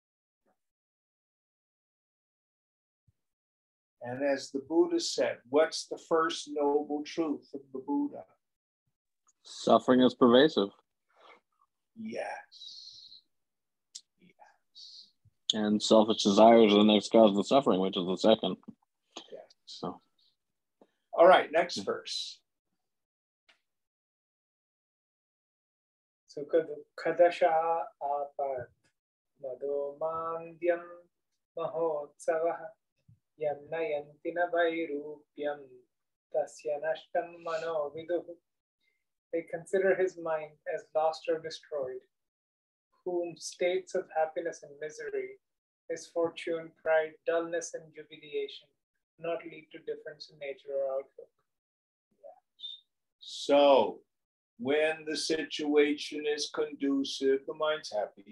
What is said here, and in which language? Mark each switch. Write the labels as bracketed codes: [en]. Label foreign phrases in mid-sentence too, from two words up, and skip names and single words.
[en] And as the Buddha said, what's the first noble truth of the Buddha? Suffering is pervasive. Yes. Yes. And selfish desires are the next cause of suffering, which is the second. Yes. So. All right, next verse. [sa] सुख दुःख आपत् मदो मान्द्यम् महोत्सवः यं नयन्ति न वैरूप्यं तस्य नष्टं मनो विदुः. [en] They consider his mind as lost or destroyed, whom states of happiness and misery, misfortune, pride, dullness, and jubilation not lead to difference in nature or outlook. So, when the situation is conducive, the mind's happy.